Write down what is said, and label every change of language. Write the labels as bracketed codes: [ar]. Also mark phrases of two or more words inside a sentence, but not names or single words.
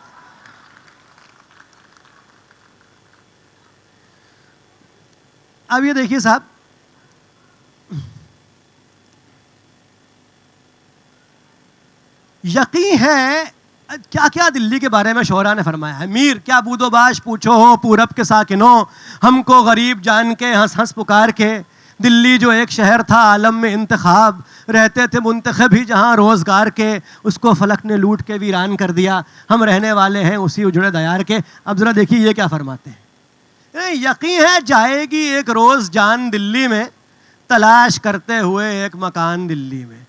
[ur] اب یہ دیکھیے صاحب, یقین ہے کیا کیا دلی کے بارے میں شعراء نے فرمایا ہے. میر کیا بود و باش پوچھو ہو پورب کے ساکنوں, ہم کو غریب جان کے ہنس ہنس پکار کے, دلی جو ایک شہر تھا عالم میں انتخاب, رہتے تھے منتخب ہی جہاں روزگار کے, اس کو فلک نے لوٹ کے ویران کر دیا, ہم رہنے والے ہیں اسی اجڑے دیار کے. اب ذرا دیکھیے یہ کیا فرماتے ہیں, یقین ہے جائے گی ایک روز جان دلی میں, تلاش کرتے ہوئے ایک مکان دلی میں.